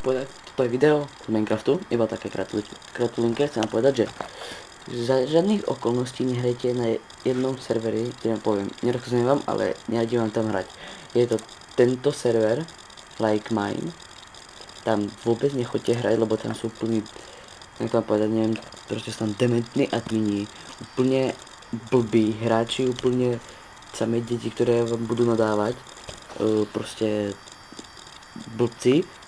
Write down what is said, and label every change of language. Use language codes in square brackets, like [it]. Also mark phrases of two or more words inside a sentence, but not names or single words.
[sk] povedať, toto je video z Minecraftu, iba také kratulinké, chcem vám povedať, že za žiadnych okolností nehrajte na jednom serveri, ktorý vám poviem, nerozumiem vám, ale neradím vám tam hrať. Je to tento server, like mine, tam vôbec nechoďte hrať, lebo tam sú úplný, jak to vám povedať, neviem, proste sú tam dementní admini, úplne blbí hráči, úplne samé deti, ktoré vám budú nadávať, proste blbci.